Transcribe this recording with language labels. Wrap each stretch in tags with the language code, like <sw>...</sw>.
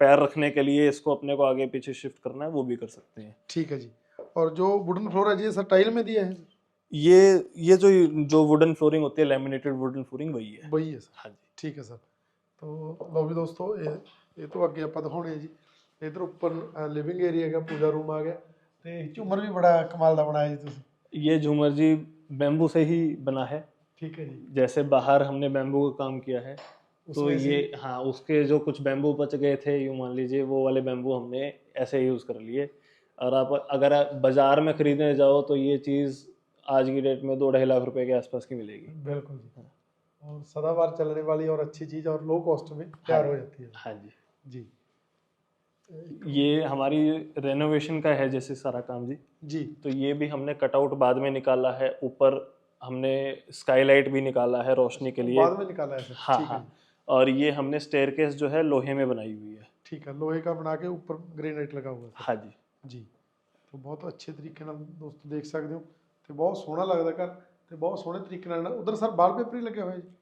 <hi>पैर रखने के लिए इसको अपने को आगे पीछे शिफ्ट करना है वो भी कर सकते हैं। हैं। ठीक है जी। और जो वुडन फ्लोर है ये सर टाइल में दिया है? ये जो वुडन फ्लोरिंग होती है, लैमिनेटेड वुडन फ्लोरिंग वही है। वही है सर? हाँ जी। ठीक है सर।</hi> <pa>तो लो भी दोस्तों ये तो अगे ਆਪਾਂ ਦਿਖਾਉਣੇ ਜੀ। ਇਧਰ ਉੱਪਰ ਲਿਵਿੰਗ ਏਰੀਆ ਹੈਗਾ, ਪੂਜਾ ਰੂਮ ਆ ਗਿਆ ਤੇ ਝੂਮਰ ਵੀ ਬੜਾ ਕਮਾਲ ਦਾ ਬਣਾਇਆ ਜੀ ਤੁਸੀਂ।</pa> <hi>ये झूमर जी बैम्बू से ही बना है। ठीक है जी। जैसे बाहर हमने बैम्बू का काम किया है, तो उसमें से ये हाँ उसके जो कुछ बैम्बू बच गए थे, यूँ मान लीजिए वो वाले बैम्बू हमने ऐसे यूज़ कर लिए। और आप अगर आप बाज़ार में ख़रीदने जाओ तो ये चीज़ आज की डेट में 2-2.5 लाख रुपए के आसपास की मिलेगी। बिल्कुल जी। और सदाबहार चलने वाली और अच्छी चीज़ और लो कॉस्ट में तैयार हो जाती है। हाँ जी। जी ये हमारी रेनोवेशन का है जैसे सारा काम जी। जी तो ये भी हमने कटआउट बाद में निकाला है। ऊपर हमने स्काईलाइट भी निकाला है रोशनी के लिए। बाद में निकाला है सर? हाँ ठीक है हाँ। और ये हमने स्टेयरकेस जो है लोहे में बनाई हुई है। ठीक है, लोहे का बना के ऊपर ग्रेनाइट लगा हुआ है सर। हाँ जी।</hi> <pa>ਜੀ ਤੇ ਬਹੁਤ ਅੱਛੇ ਤਰੀਕੇ ਨਾਲ ਦੋਸਤੋ ਦੇਖ ਸਕਦੇ ਹੋ ਤੇ ਬਹੁਤ ਸੋਹਣਾ ਲੱਗਦਾ ਘਰ ਤੇ ਬਹੁਤ ਸੋਹਣੇ ਤਰੀਕੇ ਨਾਲ ਉਧਰ ਸਰ ਵਾਲਪੇਪਰ ਹੀ ਲੱਗਿਆ ਹੋਇਆ ਜੀ?</pa>